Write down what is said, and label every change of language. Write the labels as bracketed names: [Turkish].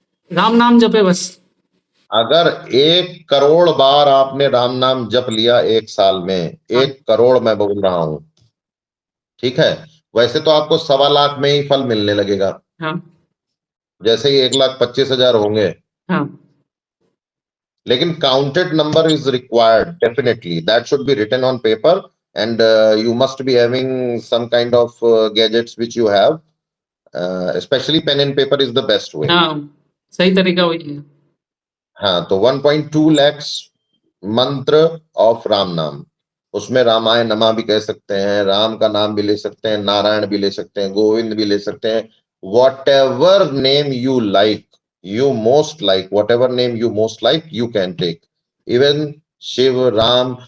[Hindi] राम नाम जपे बस। अगर 1 करोड़ बार आपने राम नाम जप लिया एक साल में, हाँ, 1 करोड़ मैं बोल रहा हूं, ठीक है, वैसे तो आपको 1.25 लाख में ही फल मिलने लगेगा। हाँ, जैसे ही 1,25,000 होंगे, हाँ, [English] लेकिन counted number is required definitely, that should be written on paper, and you must be having some kind of gadgets which you have, especially pen and paper is the best way. [Hindi] हाँ, सही तरीका वही है। हाँ, तो 1.2 lakhs मंत्र of Ram नाम, उसमें रामाय नमः भी कह सकते हैं, राम का नाम भी ले सकते हैं, नारायण भी ले सकते हैं, गोविंद भी ले सकते हैं, [English] Whatever name you like, you most like, whatever name you most like you can take, even Shiv Ram.